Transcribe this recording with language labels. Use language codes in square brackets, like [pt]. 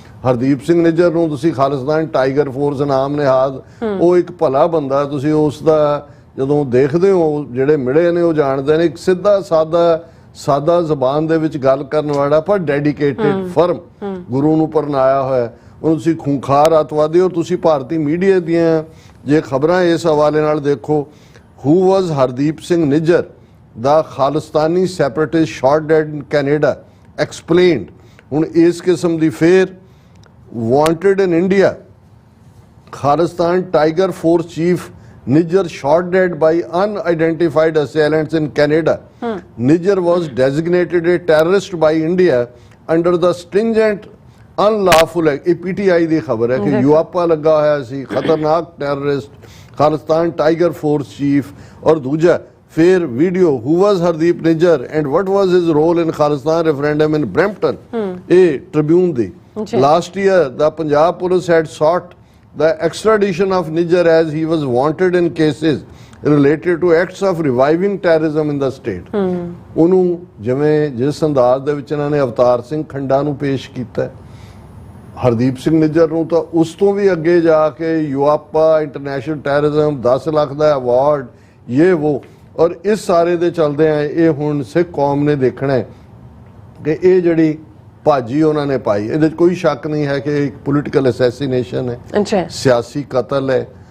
[pa] ਹਰਦੀਪ ਸਿੰਘ ਨਿੱਜਰ ਨੂੰ ਤੁਸੀਂ Khalistan tiger force ਨਾਮ ਨਿਹਾਦ, ਉਹ ਇੱਕ ਭਲਾ ਬੰਦਾ, ਤੁਸੀਂ ਉਸ ਦਾ ਜਦੋਂ ਦੇਖਦੇ ਹੋ, ਜਿਹੜੇ ਮਿਲੇ ਨੇ ਉਹ ਜਾਣਦੇ ਨੇ, ਇੱਕ ਸਿੱਧਾ ਸਾਦਾ ਜ਼ਬਾਨ ਦੇ ਵਿੱਚ ਗੱਲ ਕਰਨ ਵਾਲਾ ਪਰ ਡੈਡੀਕੇਟਿਡ, ਫਰਮ, ਗੁਰੂ ਨੂੰ ਪਰਨਾਇਆ ਹੋਇਆ। ਉਹਨੂੰ ਤੁਸੀਂ ਖੂੰਖਾਰ ਅੱਤਵਾਦੀ, ਔਰ ਤੁਸੀਂ ਭਾਰਤੀ ਮੀਡੀਆ ਦੀਆਂ ਜੇ ਖਬਰਾਂ ਇਸ ਹਵਾਲੇ ਨਾਲ ਦੇਖੋ, [en] who was Hardeep Singh Nijjar, the Khalistani separatist shot dead in Canada, explained. [pa] ਹੁਣ ਇਸ ਕਿਸਮ ਦੀ ਫੇਰ [en] wanted in India, Khalistan Tiger Force Chief Nijjar shot dead by unidentified assailants in Canada. Nijjar was designated a terrorist by India under the stringent unlawful act. [pa] ਇਹ PTI ਦੀ ਖਬਰ ਹੈ ਕਿ UAPA ਲੱਗਾ ਹੋਇਆ ਸੀ, ਖਤਰਨਾਕ terrorist, Khalistan tiger force chief. ਔਰ ਦੂਜਾ ਫਿਰ video, [en] who was Hardeep Nijjar and what was his role in Khalistan referendum in Brampton, [pa] ਇਹ Tribune ਦੀ। [en] Last year the Punjab police had sought the extradition of Nijjar as he was wanted in cases related to acts of reviving terrorism in the state. [pa] ਉਹਨੂੰ ਜਿਵੇਂ ਜਿਸ ਅੰਦਾਜ਼ ਦੇ ਵਿੱਚ ਇਹਨਾਂ ਨੇ ਅਵਤਾਰ ਸਿੰਘ ਖੰਡਾ ਨੂੰ ਪੇਸ਼ ਕੀਤਾ, ਹਰਦੀਪ ਸਿੰਘ ਨਿੱਜਰ ਨੂੰ ਤਾਂ ਉਸ ਤੋਂ ਵੀ ਅੱਗੇ ਜਾ ਕੇ ਯੂਆਪਾ, ਇੰਟਰਨੈਸ਼ਨਲ ਟੈਰਰਿਜ਼ਮ, 10 ਲੱਖ ਦਾ ਅਵਾਰਡ, ਇਹ ਉਹ, ਔਰ ਇਸ ਸਾਰੇ ਦੇ ਚੱਲਦੇ ਆ ਇਹ ਹੁਣ ਸਿੱਖ ਕੌਮ ਨੇ ਦੇਖਣਾ ਹੈ ਕਿ ਇਹ ਜਿਹੜੀ ਭਾਜੀ ਉਹਨਾਂ ਨੇ ਪਾਈ, ਇਹਦੇ 'ਚ ਕੋਈ ਸ਼ੱਕ ਨਹੀਂ ਹੈ ਕਿ ਇੱਕ ਪੋਲੀਟੀਕਲ ਅਸੈਸੀਨੇਸ਼ਨ ਹੈ, ਸਿਆਸੀ ਕਤਲ ਹੈ।